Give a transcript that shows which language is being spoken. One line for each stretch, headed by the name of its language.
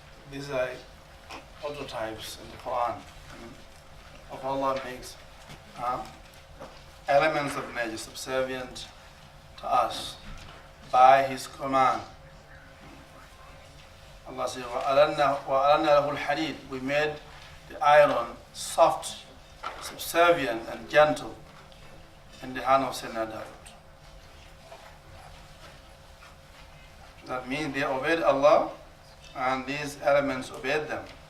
English: These are prototypes in the Quran of Allah makes elements of nature subservient to us by His command. Allah says,
Arabic: وَأَلَنَّا لَهُ الْحَدِيدِ.
English: We made the iron soft, subservient and gentle in the hand of Sayyidina Dawood. That means they obeyed Allah and these elements obeyed them.